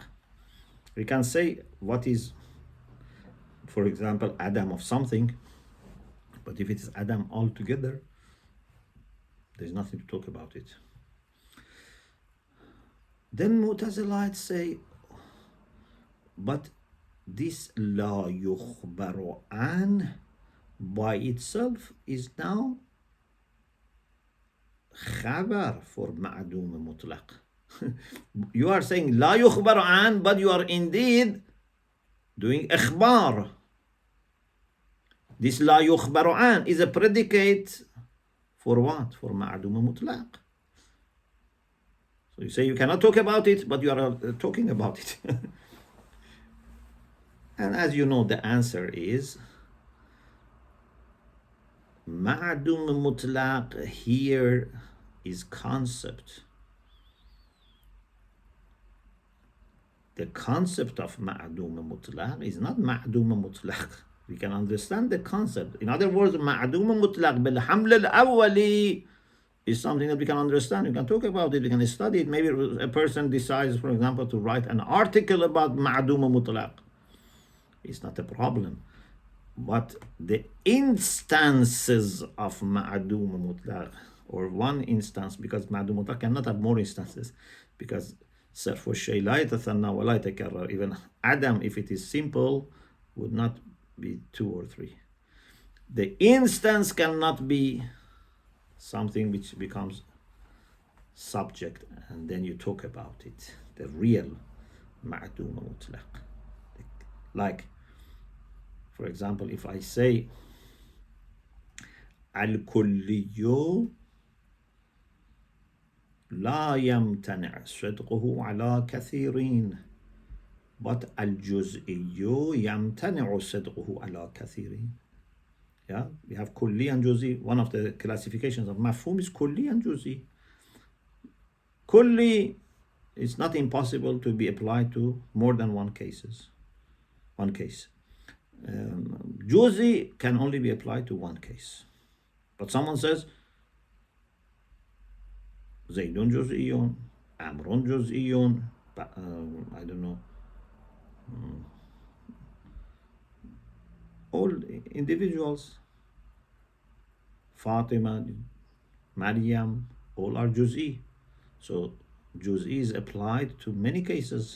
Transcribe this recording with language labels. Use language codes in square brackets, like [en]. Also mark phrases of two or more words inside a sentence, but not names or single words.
[en] We can say what is, for example, adam of something, but if it is adam altogether, there's nothing to talk about it. Then Mu'tazilites say, but this [ar] لا يخبر عن [en] by itself is now خبر for [ar] معدوم مطلق. [en] You are saying [ar] لا يخبر عن, [en] but you are indeed doing إخبار. This [ar] لا يخبر عن [en] is a predicate for what? [ar] For معدوم مطلق. [en] So you say you cannot talk about it, but you are talking about it. And as you know, the answer is [ar] معدوم مطلق [en] here is concept. The concept of [ar] معدوم مطلق [en] is not [ar] معدوم مطلق. [en] We can understand the concept. In other words, [ar] معدوم مطلق بالحمل الأولي [en] is something that we can understand. We can talk about it, we can study it. Maybe a person decides, for example, to write an article about [ar] معدوم مطلق. [en] It's not a problem. But the instances of [ar] معدوم مطلق, [en] or one instance, because [ar] معدوم مطلق [en] cannot have more instances, because [ar] صرف الشيء لا يتثنى ولا يتكرر. [en] Even Adam, if it is simple, would not be 2 or 3. The instance cannot be something which becomes subject and then you talk about it. The real [ar] معدوم مطلق. [en] Like, for example, if I say [ar] الكلي لا يمتنع صدقه على كثيرين, but الجزئي يمتنع صدقه على كثيرين. [en] Yeah, we have كلي and جزئي. One of the classifications of مفهوم is كلي and جزئي. كلي is not impossible to be applied to more than one case. جزئي can only be applied to one case. But someone says [ar] زيد جزئي, عمرو جزئي, [en] I don't know, all individuals, Fatima, Maryam, all are juz'i. So juz'i is applied to many cases.